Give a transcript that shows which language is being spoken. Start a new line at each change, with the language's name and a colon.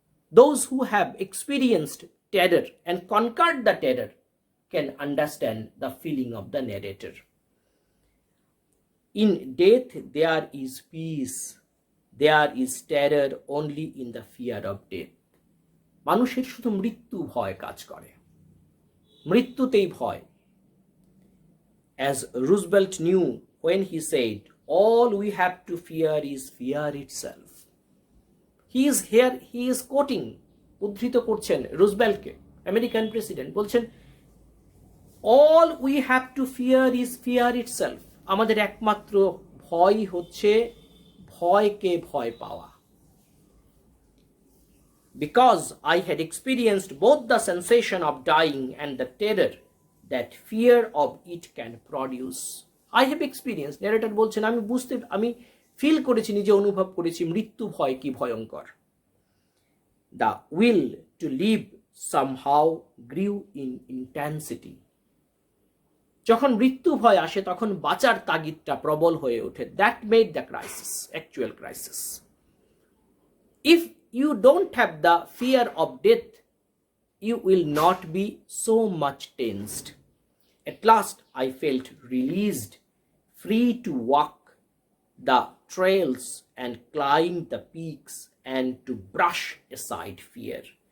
English: Those who have experienced terror and conquered the terror can understand the feeling of the narrator. In death there is peace, there is terror only in the fear of death.
Bangla: মানুষের শুধু মৃত্যু ভয় কাজ করে, মৃত্যুতেই ভয়.
English: As Roosevelt knew when he said, all we have to fear is fear itself. He is quoting, উদ্ধৃত করছেন রুজভেল্টকে, American president, বলছেন all we have to fear is fear itself.
Bangla: আমাদের একমাত্র ভয় হচ্ছে ভয়কে ভয় পাওয়া.
English: Because I had experienced both the sensation of dying and the terror that fear of it can produce.
Bangla: I have experienced, narrator বলছেন, আমি ফিল করেছি, নিজে অনুভব করেছি মৃত্যু ভয় কি ভয়ঙ্কর.
English: The will to live somehow grew in intensity.
Bangla: যখন মৃত্যু ভয় আসে তখন বাঁচার তাগিদটা প্রবল হয়ে ওঠে.
English: That made the crisis, actual crisis. If you don't have the fear of death, you will not be so much tensed. At last I felt released, free to walk the trails and climb the peaks and to brush aside fear.